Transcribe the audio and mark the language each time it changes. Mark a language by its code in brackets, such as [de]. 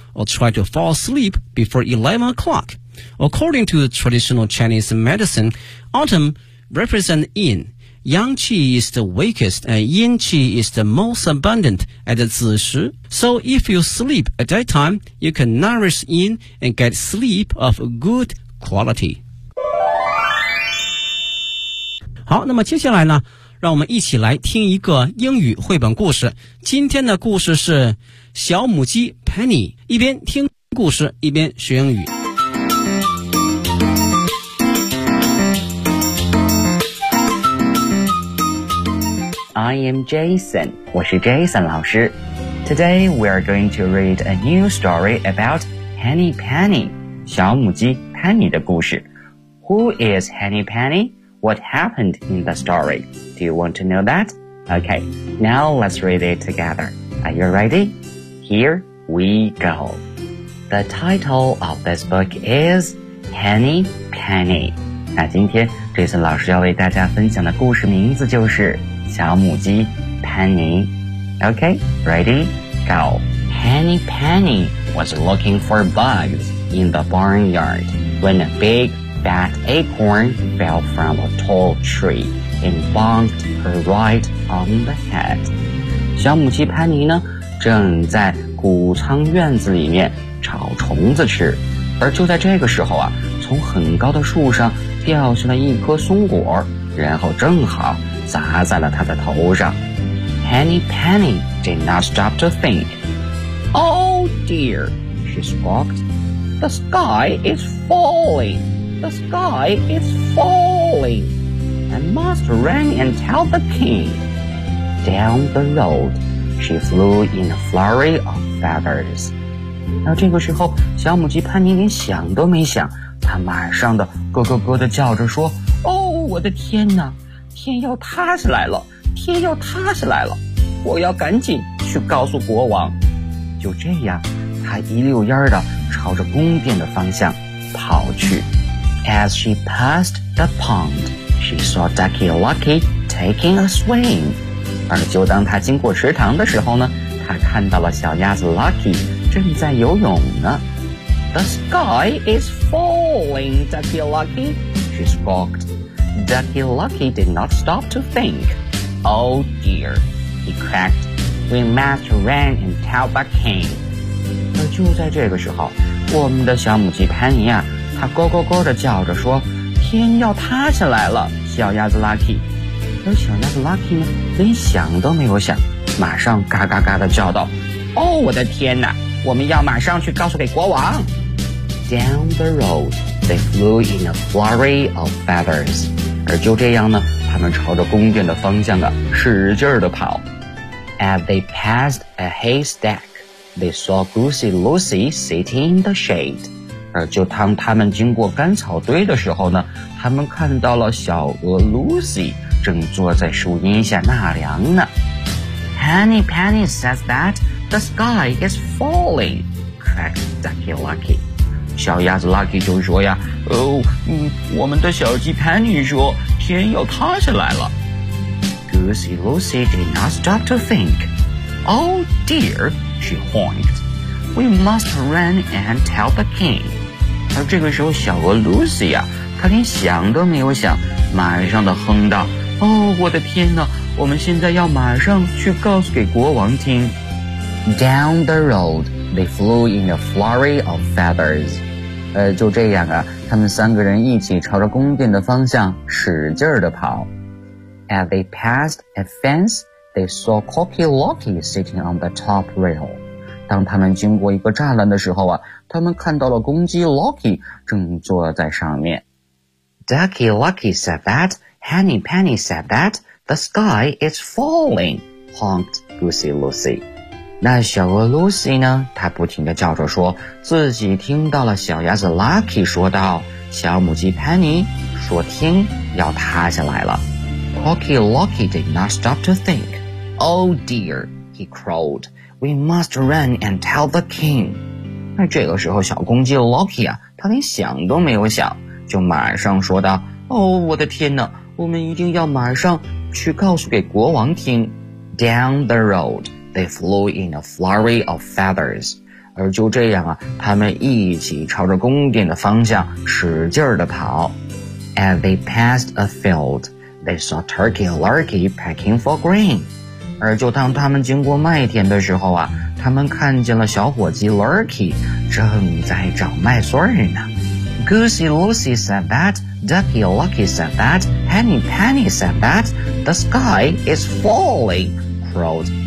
[en] or try to fall asleep before 11 o'clock. According to the traditional Chinese medicine, autumn represents yin. Yang qi is the weakest and yin qi is the most abundant at the zi shi. So if you sleep at that time, you can nourish yin and get sleep of good quality. [zh] 好，那么接下来呢，让我们一起来听一个英语绘本故事。今天的故事是小母鸡 Penny， 一边听故事一边学英语。 [en] I am Jason， [zh] 我是 Jason 老师。 [en] Today we are going to read a new story about Henny Penny， [zh] 小母鸡 Penny 的故事。 [en] Who is Henny Penny？ What happened in the story? Do you want to know that? Okay, now let's read it together. Are you ready? Here we go. The title of this book is Henny Penny. [zh] 那今天这次老师要为大家分享的故事名字就是小母鸡 Penny. [en] Okay, ready? Go. Henny Penny was looking for bugs in the barnyard when a big,That acorn fell from a tall tree and bonked her right on the head. [zh] 小母鸡潘妮呢，正在谷仓院子里面找虫子吃，而就在这个时候啊，从很高的树上掉下了一颗松果，然后正好砸在了她的头上。 [en] Henny Penny did not stop to think. Oh dear, she squawked. The sky is falling. The sky is falling. I must run and tell the king. Down the road, she flew in a flurry of feathers. [zh] 那这个时候，小母鸡潘妮连想都没想，她马上的咯咯咯的叫着说：“ 哦，我的天哪！天要塌下来了！天要塌下来了！我要赶紧去告诉国王。” 就这样，她一溜烟的朝着宫殿的方向跑去。 [en] As she passed the pond, she saw Ducky Lucky taking a swing. [zh] 而就当她经过池塘的时候呢，她看到了小鸭子 Lucky 正在游泳呢。 [en] The sky is falling, Ducky Lucky, she squawked. Ducky Lucky did not stop to think. Oh dear, he cracked. We must run and tell the king. [zh] 而就在这个时候，我们的小母鸡潘妮啊，他咯咯咯地叫着说，天要塌下来了，小鸭子 Lucky。而小鸭子 Lucky 呢，连想都没有想，马上嘎嘎嘎地叫道，哦，我的天哪，我们要马上去告诉给国王。 [en] Down the road, they flew in a flurry of feathers. [zh] 而就这样呢，他们朝着宫殿的方向啊，使劲地跑。 [en] As they passed a haystack, they saw Goosey Lucy sitting in the shade. [zh] 而就当他们经过干草堆的时候呢，他们看到了小鹅 Lucy 正坐在树荫下纳凉呢。 [en] Henny Penny says that the sky is falling, cracked Ducky Lucky. [zh] 小鸭子 Lucky 就说呀，哦，我们的小鸡 Penny 说天要塌下来了。 [en] Goosey Lucy did not stop to think. Oh dear, she honked. We must run and tell the king. [zh] 而这个时候小鹅 Lucy 啊，她连想都没有想，马上的哼道，哦，我的天哪，我们现在要马上去告诉给国王听。 [en] Down the road, they flew in a flurry of feathers. [zh] 就这样啊，他们三个人一起朝着宫殿的方向使劲地跑。 [en] As they passed a fence, they saw Cocky Locky sitting on the top rail. [zh] 当他们经过一个栅栏的时候啊，他们看到了公鸡 Locky 正坐在上面。 [en] Ducky Lucky said that, Henny Penny said that, the sky is falling, honked Goosey Lucy. [zh] 那小鹅 Lucy 呢，她不停地叫着说自己听到了小鸭子 Lucky 说道，小母鸡 Penny 说天要塌下来了。 [en] Cocky Locky did not stop to think. Oh dear, he crowed, we must run and tell the king. [zh] 那这个时候小公鸡 Locky 啊，他连想都没有想，就马上说道，哦，我的天哪，我们一定要马上去告诉给国王听。 [en] Down the roadThey flew in a flurry of feathers. [zh] 而就这样啊，他们一起朝着宫殿的方向使劲地跑。 [en] As they passed a field, they saw Turkey Lurkey pecking for grain. [zh] 而就当他们经过麦田的时候啊，他们看见了小伙计 Lurkey 正在找麦穗呢。 [en] Goosey Lucy said that, Ducky Lucky said that, Henny Penny said that, the sky is falling, crowed.